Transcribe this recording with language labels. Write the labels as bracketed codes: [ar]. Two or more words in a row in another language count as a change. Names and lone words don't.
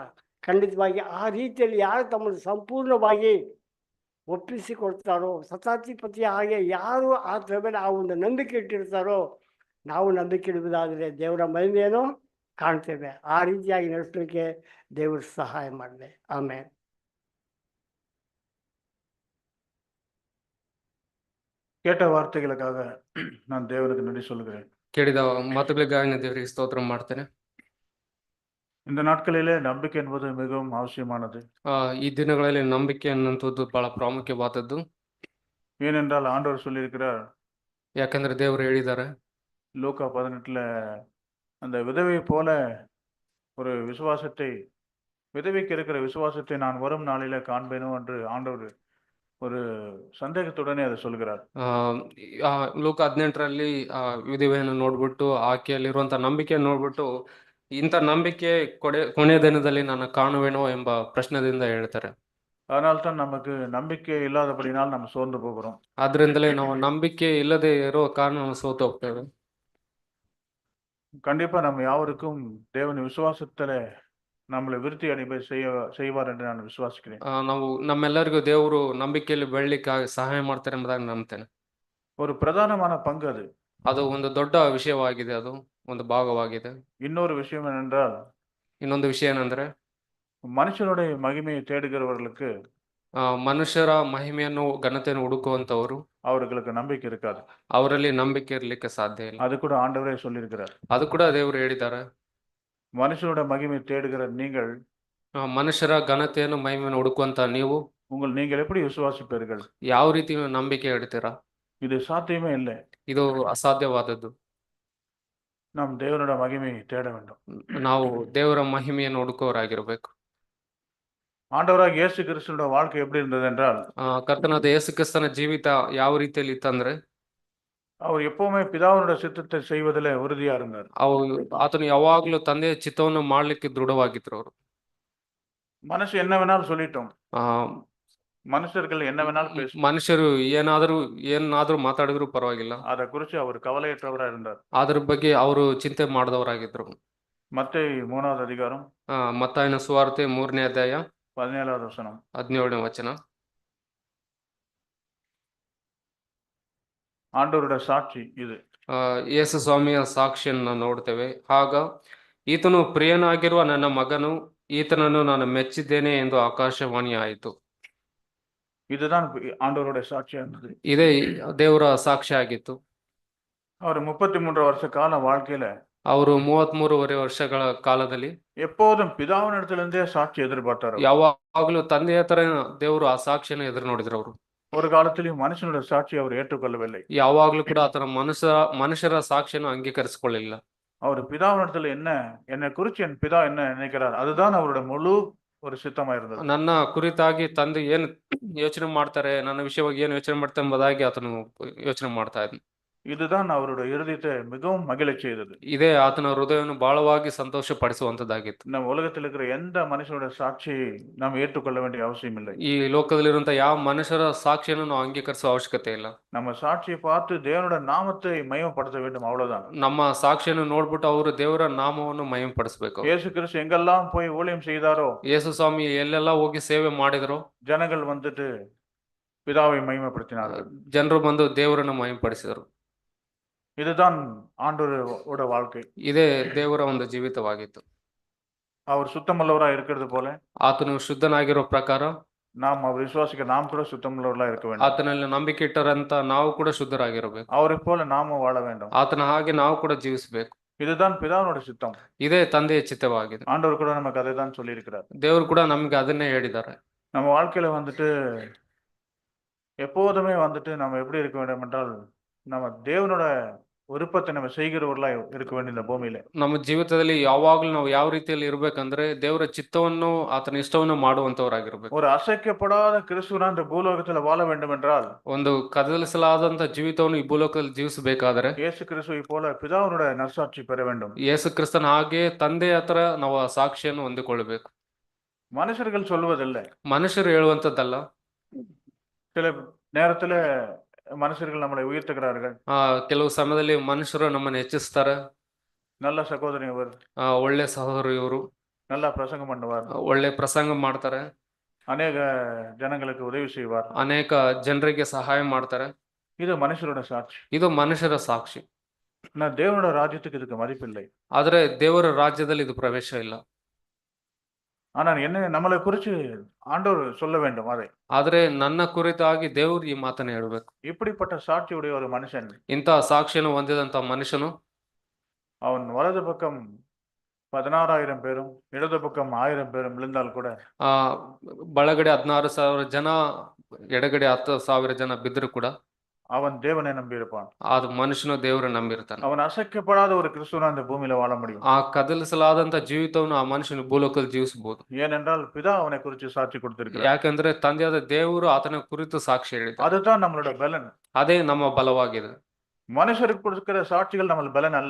[kn] ಖಂಡಿತವಾಗಿ ಆ ರೀತಿಯಲ್ಲಿ ಯಾರು ತಮ್ಮನ್ನು ಸಂಪೂರ್ಣವಾಗಿ ಒಪ್ಪಿಸಿಕೊಡ್ತಾರೋ, ಶತಾಧಿಪತಿಯ ಹಾಗೆ ಯಾರು ಆತನ ಮೇಲೆ ಆ ಒಂದು ನಂಬಿಕೆ ಇಟ್ಟಿರ್ತಾರೋ, ನಾವು ನಂಬಿಕೆ ಇಡುವುದಾದರೆ ದೇವರ ಮಹಿಮೆಯನ್ನು ಕಾಣ್ತೇವೆ. ಆ ರೀತಿಯಾಗಿ ನಡೆಸಲಿಕ್ಕೆ ದೇವರು ಸಹಾಯ ಮಾಡಲಿ. ಆಮೇಲೆ [ta] கேட்ட வார்த்தைகளுக்காக நான் தேவனுக்கு நன்றி சொல்கிறேன். [kn] ಕೇಳಿದ ಮಾತುಗಳಿಗಾಗಿ ನಾನು ದೇವರಿಗೆ ಸ್ತೋತ್ರ ಮಾಡ್ತೇನೆ. [ta] இந்த நாட்களிலே நம்பிக்கை என்பது மிகவும் அவசியமானது. [kn] ಈ ದಿನಗಳಲ್ಲಿ ನಂಬಿಕೆ ಅನ್ನುವಂಥದ್ದು ಬಹಳ ಪ್ರಾಮುಖ್ಯವಾದದ್ದು. [ta] ஏனென்றால் ஆண்டவர் சொல்லியிருக்கிறார், [kn] ಯಾಕಂದ್ರೆ ದೇವರು ಹೇಳಿದ್ದಾರೆ [ta] லூக்கா 18ல அந்த விதவை போல ஒரு விசுவாசத்தை, விதவைக்கு இருக்கிற விசுவாசத்தை நான் வரும் நாளிலே காண்பேனோ என்று ஆண்டவர் ஒரு சந்தேகத்துடனே அதை சொல்கிறார். [kn] ಲೋಕ 18ರಲ್ಲಿ ವಿಧವೆಯನ್ನು ನೋಡ್ಬಿಟ್ಟು ಆಕೆಯಲ್ಲಿರುವಂತ ನಂಬಿಕೆಯನ್ನು ನೋಡ್ಬಿಟ್ಟು ಇಂಥ ನಂಬಿಕೆ ಕೊನೆಯ ದಿನದಲ್ಲಿ ನಾನು ಕಾಣುವೆನೋ ಎಂಬ ಪ್ರಶ್ನೆದಿಂದ ಹೇಳ್ತಾರೆ. [ta] அதனால்தான் நமக்கு நம்பிக்கை இல்லாதபடினால் நம்ம சோர்ந்து போகிறோம். [kn] ಆದ್ರಿಂದಲೇ ನಾವು ನಂಬಿಕೆ ಇಲ್ಲದೆ ಇರೋ ಕಾರಣ ನಾವು ಸೋತು ಹೋಗ್ತೇವೆ. [ta] கண்டிப்பா நம்ம யாவருக்கும் தேவன் விசுவாசத்துல நம்மளை விருத்தி அடைய செய்வார் என்று நான் விசுவாசிக்கிறேன். [kn] ನಾವು ನಮ್ಮೆಲ್ಲರಿಗೂ ದೇವರು ನಂಬಿಕೆಯಲ್ಲಿ ಬೆಳಲಿಕ್ಕೆ ಸಹಾಯ ಮಾಡ್ತಾರೆ ಎಂಬುದಾಗಿ ನಂಬ್ತೇನೆ. [ta] ஒரு பிரதானமான பங்கு அது. [kn] ಅದು ಒಂದು ದೊಡ್ಡ ವಿಷಯವಾಗಿದೆ, ಅದು ಒಂದು ಭಾಗವಾಗಿದೆ. [ta] இன்னொரு விஷயம் என்னென்றால், [kn] ಇನ್ನೊಂದು ವಿಷಯ ಏನಂದ್ರೆ [ta] மனுஷனுடைய மகிமையை தேடுகிறவர்களுக்கு [kn] ಮನುಷ್ಯರ ಮಹಿಮೆಯನ್ನು ಘನತೆಯನ್ನು ಹುಡುಕುವಂತವರು [ta] அவர்களுக்கு நம்பிக்கை இருக்காது. [kn] ಅವರಲ್ಲಿ ನಂಬಿಕೆ ಇರ್ಲಿಕ್ಕೆ ಸಾಧ್ಯ ಇಲ್ಲ. [ta] அது கூட ஆண்டவரே சொல்லியிருக்கிறார். [kn] ಅದು ಕೂಡ ದೇವರು ಹೇಳಿದ್ದಾರೆ. [ta] மனுஷனோட மகிமை தேடுகிற நீங்கள், [kn] ಮನುಷ್ಯರ ಘನತೆಯನ್ನು ಮಹಿಮೆಯನ್ನು ಹುಡುಕುವಂತ ನೀವು [ta] நீங்கள் எப்படி விசுவாசிப்பீர்கள்? [kn] ಯಾವ ರೀತಿ ನಂಬಿಕೆ ಇಡ್ತೀರಾ? [ta] இது சாத்தியமே இல்லை. [kn] ಇದು ಅಸಾಧ್ಯವಾದದ್ದು. [ta] நாம் தேவனோட மகிமையை தேட வேண்டும். [kn] ನಾವು ದೇವರ ಮಹಿಮೆಯನ್ನು ಹುಡುಕೋರಾಗಿರ್ಬೇಕು. [ta] ஆண்டவராக இயேசு கிறிஸ்துவோட வாழ்க்கை எப்படி இருந்தது என்றால், [kn] ಕರ್ತನಾದ ಯೇಸು ಕ್ರಿಸ್ತನ ಜೀವಿತ ಯಾವ ರೀತಿಯಲ್ಲಿ ಇತ್ತಂದ್ರೆ [ta] அவர் எப்பவுமே பிதாவினுடைய சித்தத்தை செய்வதில் உறுதியா இருந்தார். [kn] ಆತನು ಯಾವಾಗ್ಲೂ ತಂದೆಯ ಚಿತ್ತವನ್ನು ಮಾಡ್ಲಿಕ್ಕೆ ದೃಢವಾಗಿದ್ರು ಅವರು. [ta] மனசு என்ன வேணாலும் சொல்லிட்டோம், மனுஷர்கள் என்ன வேணாலும் பேசும், [kn] ಮನುಷ್ಯರು ಏನಾದ್ರೂ ಮಾತಾಡಿದ್ರು ಪರವಾಗಿಲ್ಲ, [ta] அதை குறித்து அவர் கவலையற்றவரா இருந்தார். [kn] ಅದ್ರ ಬಗ್ಗೆ ಅವರು ಚಿಂತೆ ಮಾಡಿದವರಾಗಿದ್ರು. [ta] மத்தேயு 3வது அதிகாரம் [kn] ಮತ್ತಾಯನ ಸುವಾರ್ತೆ 3ನೇ ಅಧ್ಯಾಯ [ta] 17வது வசனம். [kn] 17ನೇ ವಚನ. [ta] ஆண்டவருடைய சாட்சி இது. [kn] ಯೇಸು ಸ್ವಾಮಿಯ ಸಾಕ್ಷಿಯನ್ನು ನೋಡ್ತೇವೆ. ಆಗ ಈತನು ಪ್ರಿಯನಾಗಿರುವ ನನ್ನ ಮಗನು, ಈತನನ್ನು ನಾನು ಮೆಚ್ಚಿದ್ದೇನೆ ಎಂದು ಆಕಾಶವಾಣಿ ಆಯಿತು. [ta] இதுதான் ஆண்டவருடைய சாட்சியா இருந்தது. [kn] ಇದೇ ದೇವರ ಸಾಕ್ಷಿ ಆಗಿತ್ತು. [ta] அவர் 33 வருஷ கால வாழ்க்கையில [kn] ಅವರು 33 ವರ್ಷಗಳ ಕಾಲದಲ್ಲಿ [ta] எப்போதும் பிதாவினிடத்திலிருந்தே சாட்சி எதிர்பார்த்தார். [kn] ಯಾವಾಗಲೂ ತಂದೆಯ ತರ ದೇವರು ಆ ಸಾಕ್ಷಿಯನ್ನು ಎದುರು ನೋಡಿದ್ರು ಅವರು. [ta] ஒரு காலத்திலும் மனுஷனுடைய சாட்சி அவர் ஏற்றுக்கொள்ளவில்லை. [kn] ಯಾವಾಗ್ಲೂ ಕೂಡ ಆತನ ಮನುಷ್ಯರ ಸಾಕ್ಷಿಯನ್ನು ಅಂಗೀಕರಿಸಿಕೊಳ್ಳಲಿಲ್ಲ. [ta] அவர் பிதாவினிடத்தில் என்னை குறித்து என் பிதா என்ன நினைக்கிறார், அதுதான் அவருடைய முழு ஒரு சித்தமா இருந்தது. [kn] ನನ್ನ ಕುರಿತಾಗಿ ತಂದೆ ಏನು ಯೋಚನೆ ಮಾಡ್ತಾರೆ, ನನ್ನ ವಿಷಯವಾಗಿ ಏನು ಯೋಚನೆ ಮಾಡ್ತಾರೆ ಎಂಬುದಾಗಿ ಆತನು ಯೋಚನೆ ಮಾಡ್ತಾ ಇದ್ದ. [ta] இதுதான் அவருடைய இருதயத்தை மிகவும் மகிழச் செய்தது. [kn] ಇದೇ ಆತನ ಹೃದಯವನ್ನು ಬಹಳವಾಗಿ ಸಂತೋಷ ಪಡಿಸುವಂತದ್ದಾಗಿತ್ತು. [ta] ನಮ್ಮ உலகத்தில் இருக்கிற எந்த மனுஷனுடைய சாட்சியை நாம் ஏற்றுக்கொள்ள வேண்டிய அவசியம் இல்லை. [kn] ಈ ಲೋಕದಲ್ಲಿರುವಂತ ಯಾವ ಮನುಷ್ಯರ ಸಾಕ್ಷಿಯನ್ನು ನಾವು ಅಂಗೀಕರಿಸುವ ಅವಶ್ಯಕತೆ ಇಲ್ಲ. [ta] நம்ம சாட்சியை பார்த்து தேவனுடைய நாமத்தை மகிமைப்படுத்த வேண்டும், அவ்வளவுதான். [kn] ನಮ್ಮ ಸಾಕ್ಷಿಯನ್ನು ನೋಡ್ಬಿಟ್ಟು ಅವರು ದೇವರ ನಾಮವನ್ನು ಮಹಿಮೆಪಡಿಸಬೇಕು. [ta] ಯೇಸು கிறிஸ்து எங்கெல்லாம் போய் ஊழியம் செய்தாரோ, [kn] ಯೇಸು ಸ್ವಾಮಿ ಎಲ್ಲೆಲ್ಲ ಹೋಗಿ ಸೇವೆ ಮಾಡಿದ್ರು, [ta] ಜನಗಳು வந்துட்டு பிதாவை மகிமைப்படுத்தினார்கள். [kn] ಜನರು ಬಂದು ದೇವರನ್ನು ಮಹಿಮೆಪಡಿಸಿದರು. [ta] இதுதான் ஆண்டவரோட வாழ்க்கை. [kn] ಇದೇ ದೇವರ ಒಂದು ಜೀವಿತವಾಗಿತ್ತು. [ta] அவர் சுத்தமுள்ளவராக இருக்கிறது போல [kn] ಆತನು ಶುದ್ಧನಾಗಿರೋ ಪ್ರಕಾರ [ta] நாம் அவர் விசுவாசிக்க நாம் கூட சுத்தமுள்ளவர்களாக இருக்க வேண்டும். [kn] ಆತನಲ್ಲಿ ನಂಬಿಕೆ ಇಟ್ಟರಂತ ನಾವು ಕೂಡ ಶುದ್ಧರಾಗಿರಬೇಕು. [ta] அவரை போல நாமும் வாழ வேண்டும். [kn] ಆತನ ಹಾಗೆ ನಾವು ಕೂಡ ಜೀವಿಸಬೇಕು. [ta] இதுதான் பிதாவோட சித்தம். [kn] ಇದೇ ತಂದೆಯ ಚಿತ್ತವಾಗಿದೆ. [ta] ஆண்டவர் கூட நமக்கு அதை தான் சொல்லி இருக்கிறார். [kn] ದೇವರು ಕೂಡ ನಮಗೆ ಅದನ್ನೇ ಹೇಳಿದ್ದಾರೆ. [ta] நம்ம வாழ்க்கையில வந்துட்டு எப்போதுமே வந்துட்டு நம்ம எப்படி இருக்க வேண்டும் என்றால், நம்ம தேவனோட விருப்பத்தை நம்ம செய்கிறவர்களா இருக்க வேண்டும் இந்த பூமியில. [kn] ನಮ್ಮ ಜೀವಿತದಲ್ಲಿ ಯಾವಾಗಲೂ ನಾವು ಯಾವ ರೀತಿಯಲ್ಲಿ ಇರಬೇಕಂದ್ರೆ ದೇವರ ಚಿತ್ತವನ್ನು ಆತನ ಇಷ್ಟವನ್ನು ಮಾಡುವಂತವರಾಗಿರ್ಬೇಕು. [ta] ஒரு அசைக்கப்படாத கிறிஸ்துவனா இந்த பூலோகத்துல வாழ வேண்டும் என்றால், [kn] ಒಂದು ಕದಲಿಸಲಾದಂತ ಜೀವಿತವನ್ನು ಈ ಭೂಲೋಕದಲ್ಲಿ ಜೀವಿಸಬೇಕಾದರೆ [ta] இயேசு கிறிஸ்துவை போல பிதாவோட நற்சாட்சி பெற வேண்டும். [kn] ಯೇಸು ಕ್ರಿಸ್ತನ ಹಾಗೆ ತಂದೆಯ ಹತ್ರ ನಾವು ಆ ಸಾಕ್ಷಿಯನ್ನು ಹೊಂದಿಕೊಳ್ಳಬೇಕು. [ta] மனுஷர்கள் சொல்வதில்லை, [kn] ಮನುಷ್ಯರು ಹೇಳುವಂತದ್ದಲ್ಲ. [ta] சில நேரத்துல மனுஷர்கள் நம்மளை உயர்த்துகிறார்கள். [kn] ಕೆಲವು ಸಮಯದಲ್ಲಿ ಮನುಷ್ಯರು ನಮ್ಮನ್ನು ಹೆಚ್ಚಿಸ್ತಾರೆ. [ta] நல்ல சகோதரி இவர், [kn] ಒಳ್ಳೆ ಸಹೋದರ ಇವರು, [ta] நல்லா பிரசங்கம் பண்ணுவார், [kn] ಒಳ್ಳೆ ಪ್ರಸಂಗ ಮಾಡ್ತಾರೆ, [ta] அநேக ஜனங்களுக்கு உதவி செய்வார், [kn] ಅನೇಕ ಜನರಿಗೆ ಸಹಾಯ ಮಾಡ್ತಾರೆ. [ta] இது மனுஷரோட சாட்சி. [kn] ಇದು ಮನುಷ್ಯರ ಸಾಕ್ಷಿ. [ta] நான் தேவனோட ராஜ்யத்துக்கு இதுக்கு மதிப்பில்லை. [kn] ಆದ್ರೆ ದೇವರ ರಾಜ್ಯದಲ್ಲಿ ಇದು ಪ್ರವೇಶ ಇಲ್ಲ. [ta] ஆனால் என்ன நம்மளை குறித்து ஆண்டவர் சொல்ல வேண்டும் அதை. [kn] ಆದ್ರೆ ನನ್ನ ಕುರಿತಾಗಿ ದೇವರು ಈ ಮಾತನ್ನ ಹೇಳ್ಬೇಕು. [ta] இப்படிப்பட்ட சாட்சியுடைய ஒரு மனுஷன் [kn] ಇಂತಹ ಸಾಕ್ಷಿಯನ್ನು ಹೊಂದಿದಂತ ಮನುಷ್ಯನು [ta] அவன் வலது பக்கம் 16,000 பேரும் இடது பக்கம் 1000 பேரும் விழுந்தால் கூட [kn] ಆ ಬಳಗಡೆ 16,000 ಜನ, ಎಡಗಡೆ 10,000 ಜನ ಬಿದ್ದರೂ ಕೂಡ [ta] அவன் தேவனை நம்பியிருப்பான். [kn] ಅದು ಮನುಷ್ಯನು ದೇವರನ್ನ ನಂಬಿರ್ತಾನೆ. [ta] அவன் அசைக்கப்படாத ஒரு கிறிஸ்துவனா அந்த பூமியில வாழ முடியும். [kn] ಆ ಕದಲಿಸಲಾದಂತ ಜೀವಿತವನ್ನು ಆ ಮನುಷ್ಯನು ಭೂಲೋಕದಲ್ಲಿ ಜೀವಿಸಬಹುದು. [ta] ஏனென்றால் பிதா அவனை குறித்து சாட்சி கொடுத்திருக்கிறார். [kn] ಯಾಕಂದ್ರೆ ತಂದೆಯಾದ ದೇವರು ಆತನ ಕುರಿತು ಸಾಕ್ಷಿ ಹೇಳಿದ್ದಾರೆ. [ta] அதுதான் நம்மளோட பலன். [kn] ಅದೇ ನಮ್ಮ ಬಲವಾಗಿದೆ. [ta] மனுஷருக்கு கொடுக்கிற சாட்சிகள் நம்ம பலன் அல்ல.